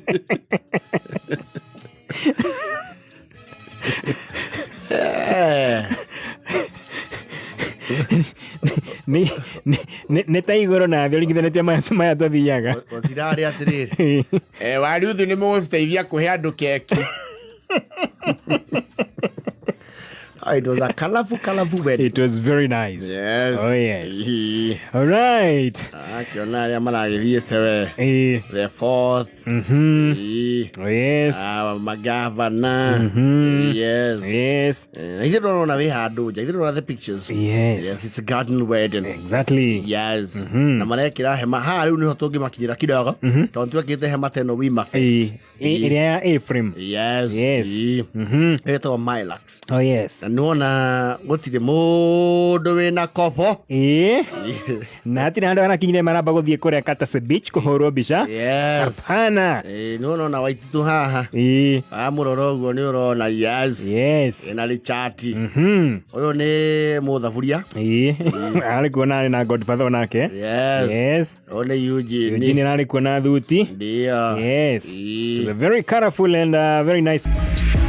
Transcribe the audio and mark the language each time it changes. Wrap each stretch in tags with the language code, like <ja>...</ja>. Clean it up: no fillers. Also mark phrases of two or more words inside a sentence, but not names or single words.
<ki>Nĩ ta igũrũ na thĩ ũringithanĩtie maya tũthiaga. Ũtirarĩ atĩrĩrĩ. Wariũthi nĩ mũgũtũteithia kũhe andũ keki.</ki> <en>It was a colorful wedding. It was very nice. Yes. Oh, yes. All right.</en> <ki>Akiona arĩa maragĩthiĩte we.</ki> <en>The fourth. Oh, yes.</en> <ki>Magavana. Yes.</ki> <en>Yes.</en> <ki>Ithe ndona wĩ handũ nja. Ithe ndona</ki> <en>the pictures. Yes. It's a garden wedding. Exactly. Yes.</en> <ki>Na marekĩra hema. Haha rĩu nĩho tũngĩmakinyĩra kidogo. Tondũ twekĩte hema teno Wima Fest. Ĩrĩa ya Ephraim.</ki> <en>Yes. Yes.</en> <ki>Ĩtagwo Milax.</ki> <en>Oh, yes.</en> <ki>Nona gũtirĩ mũndũ wĩna kobo. Na hatirĩ handũ hanakinyire maramba gũthiĩ kũrĩa Katase Beach kũhũrwo mbica.</ki> <en>Yes.</en> <sw>Hapana.</sw> <ki>Nona Waititu haha. Mũrora ũguo nĩ ũrona. Yes.</ki> <en>Yes.</en> <ki>Ena Richard. Ũyũ nĩ mũthaburia. Arĩ kuona na Godfather onake.</ki> <en>Yes. Yes.</en> <ki>Ũyũ nĩ Eugene. Eugene arĩ kuona thuti.</ki> <sw>Ndio.</sw> <en>Yes. It was very colorful and very nice.</en>